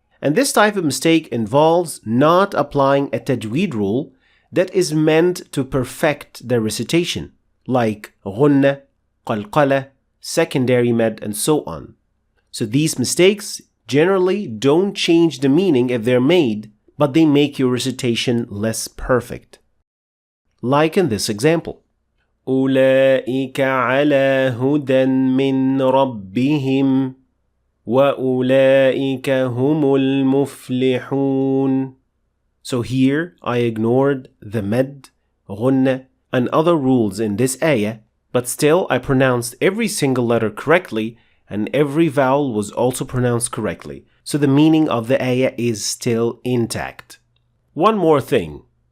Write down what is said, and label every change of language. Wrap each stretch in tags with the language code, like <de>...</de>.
<en>And this type of mistake involves not applying a tajweed rule that is meant to perfect the recitation, like غنة, قلقلة, secondary med, and so on. So these mistakes generally don't change the meaning if they're made, but they make your recitation less perfect. Like in this example.</en> <ar>أولئك على هدى من ربهم وأولئك هم المفلحون.</ar> <en>So here I ignored the med, غنة, and other rules in this ayah, but still I pronounced every single letter correctly and every vowel was also pronounced correctly. So the meaning of the ayah is still intact. One more thing.</en>